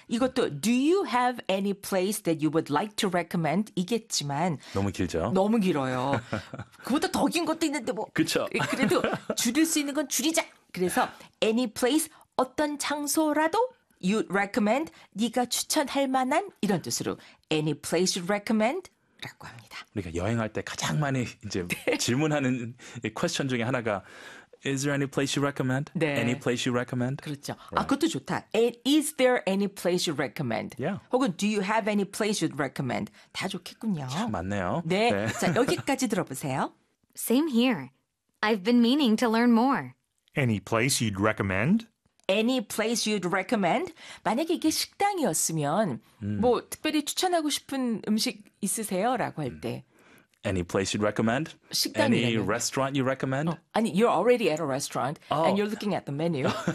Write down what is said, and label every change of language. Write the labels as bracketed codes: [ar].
[en] 이것도 do you have any place that you would like to recommend? [ko] 이겠지만 너무 길죠? 너무 길어요. 그보다 더긴 것도 있는데 뭐 그쵸? 그래도 줄일 수 있는 건 줄이자. 그래서 [en] any place [ko] 어떤 장소라도 [en] you'd recommend [ko] 네가 추천할 만한 이런 뜻으로 [en] any place you'd recommend? [ko] 라고 합니다. 우리가 여행할 때 가장 많이 이제 네. 질문하는 퀘스천 중에 하나가 [en] Is there any place you recommend? Any [ko] 네. [en] place you recommend? [ko] 그렇죠. 아, [en] Right. [ko] 그것도 좋다. [en] Is there any place you recommend? Yeah. 혹은 do you have any place you'd recommend? [ko] 다 좋겠군요. 참 많네요. 네. 네. 자, 여기까지 들어보세요. [en] Same here. I've been meaning to learn more. Any place you'd recommend? Any place you'd recommend? [ko] 만약에 이게 식당이었으면 뭐 특별히 추천하고 싶은 음식 있으세요? 라고 할 때. [en] Any place you'd recommend? Any [ko] 식당이라면요. [en] restaurant you recommend? 아니, you're already at a restaurant and you're looking at the menu.